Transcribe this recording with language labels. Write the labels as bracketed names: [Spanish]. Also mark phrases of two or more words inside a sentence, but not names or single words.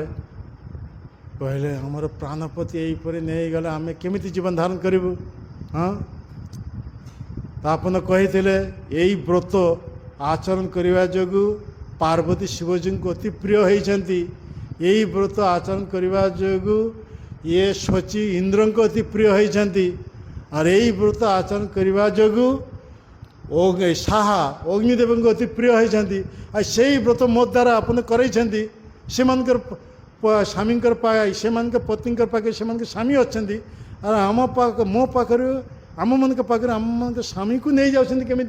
[Odia] କହିଲେ ଆମର ପ୍ରାଣପତି ଏଇପରି ନେଇଗଲେ ଆମେ କେମିତି ଜୀବନ ଧାରଣ କରିବୁ? ହଁ, ଆପଣ କହିଥିଲେ ଏଇ ବ୍ରତ ଆଚରଣ କରିବା ଯୋଗୁଁ ପାର୍ବତୀ ଶିବଜୀଙ୍କୁ ଅତି ପ୍ରିୟ ହେଇଛନ୍ତି। ଏଇ ବ୍ରତ ଆଚରଣ କରିବା ଯୋଗୁଁ ଇଏ ଶଚୀ ଇନ୍ଦ୍ରଙ୍କୁ ଅତି ପ୍ରିୟ ହେଇଛନ୍ତି। [Bangla] আর এই ব্রত আচরণ [Odia] କରିବା ଯୋଗୁଁ ସାହା ଅଗ୍ନିଦେବଙ୍କୁ ଅତି ପ୍ରିୟ ହେଇଛନ୍ତି। ଆଉ ସେଇ ବ୍ରତ ମୋ ଦ୍ୱାରା ଆପଣ କରାଇଛନ୍ତି। ସେମାନଙ୍କର ସ୍ୱାମୀଙ୍କର ସେମାନଙ୍କ ପତ୍ନୀଙ୍କର ପାଖରେ ସେମାନଙ୍କ ସ୍ୱାମୀ ଅଛନ୍ତି। ଆଉ ମୋ ପାଖରୁ ଆମମାନଙ୍କ ପାଖରେ ଆମମାନଙ୍କ ସ୍ୱାମୀକୁ ନେଇଯାଉଛନ୍ତି କେମିତି?